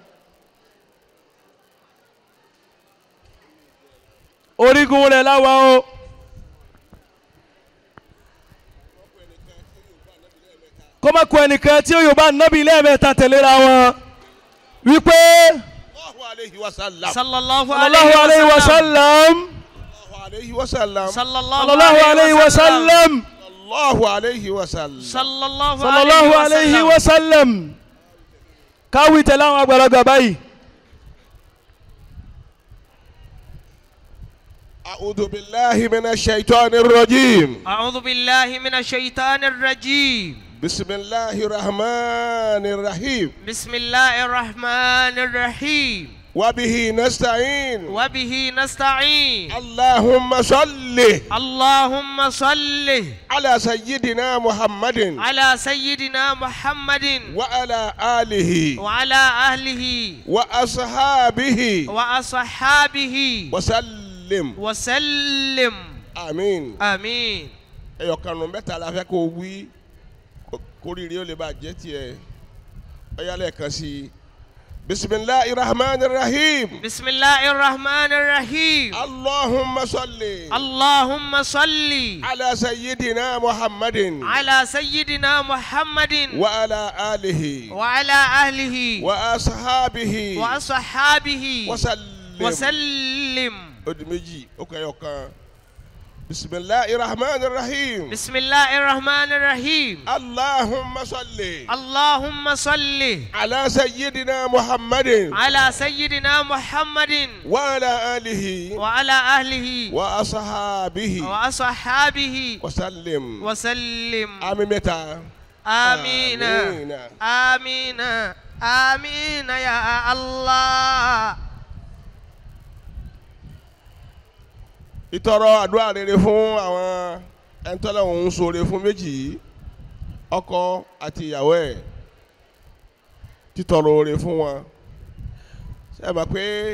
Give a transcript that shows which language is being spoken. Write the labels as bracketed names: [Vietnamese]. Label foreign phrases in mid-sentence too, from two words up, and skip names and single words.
[Yoruba] orígun rẹ̀ láwa o. kó má kó ẹnìkan tí yóò bá nábì lẹ́ẹ̀mẹ́ta tẹ̀léra wọn wípé [Arabic] sallallahu عليه وسلم صلى الله عليه وسلم صلى الله عليه وسلم [Yoruba] káwí tẹ̀lé àwọn àgbàlagbà báyìí. [Arabic] أعوذ بالله من الشيطان الرجيم. أعوذ بالله من الشيطان الرجيم. بسم الله الرحمن الرحيم. بسم الله الرحمن الرحيم. وبه نستعين. وبه نستعين. اللهم صل. اللهم صل على سيدنا محمد. على سيدنا محمد. وعلى آله. وعلى أهله. وأصحابه. وأصحابه. وسلم. آمين. آمين. [Yoruba] ẹyọ kanu mẹ́ta la fẹ́ kó wí kórìírí ó lè bá jẹ́ tiẹ̀ ọ̀yá lẹ́ẹ̀kan sí i. [Arabic] بسم الله الرحمن الرحيم. بسم الله الرحمن الرحيم. اللهم صل. اللهم صل. على سيدنا محمد. على سيدنا محمد. وعلى آله. وعلى أهله. وأصحابه. وأصحابه. wasallim. [Yoruba] odi méjì ó kọ ẹyọ kan. [Arabic] بسم الله الرحمن الرحيم. بسم الله الرحمن الرحيم. اللهم صل. اللهم صل. على سيدنا محمد. على سيدنا محمد. وعلى آله. وعلى أهله. وأصحابه. وأصحابه. wasallim. wasallim. [Yoruba] àmín mẹ́ta. [Arabic] آمين. آمين. آمين يا الله. [Yoruba] ìtọrọ àdúrà rere fún àwọn ẹnitọ́lẹ̀ òun ṣoore fún méjì yìí ọkọ àti ìyàwó ẹ̀ títọrọ oore fún wọn ṣe é mọ̀ pé